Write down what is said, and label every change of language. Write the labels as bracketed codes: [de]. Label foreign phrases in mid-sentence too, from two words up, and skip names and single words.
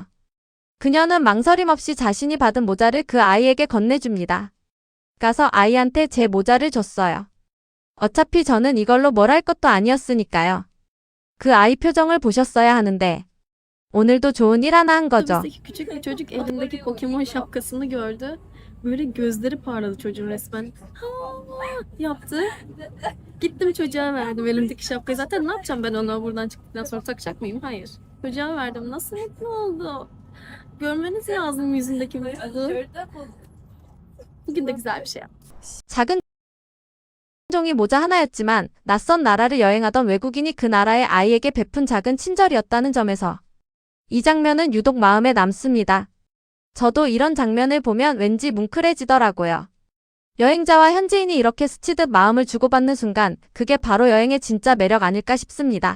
[ko] 그녀는 망설임 없이 자신이 받은 모자를 그 아이에게 건네줍니다. 가서 아이한테 제 모자를 줬어요. 어차피 저는 이걸로 뭘 할 것도 아니었으니까요. 그 아이 표정을 보셨어야 하는데 오늘도 좋은 일 하나 한 거죠. [tr] Otobüsteki küçük bir çocuk elindeki Pokemon şapkasını gördü. Böyle gözleri parladı çocuğun resmen. Ha yaptı. Gittim çocuğa verdim elimdeki şapkayı. Zaten ne yapacağım ben ona buradan çıktıktan sonra takacak mıyım? Hayır. Çocuğa verdim. Nasıl mutlu oldu. Görmeniz lazım yüzündeki mutluluğu. Bugün de güzel bir şey yaptı. [ko] 작은 종이 모자 하나였지만 낯선 나라를 여행하던 외국인이 그 나라의 아이에게 베푼 작은 친절이었다는 점에서 이 장면은 유독 마음에 남습니다. 저도 이런 장면을 보면 왠지 뭉클해지더라고요. 여행자와 현지인이 이렇게 스치듯 마음을 주고받는 순간 그게 바로 여행의 진짜 매력 아닐까 싶습니다.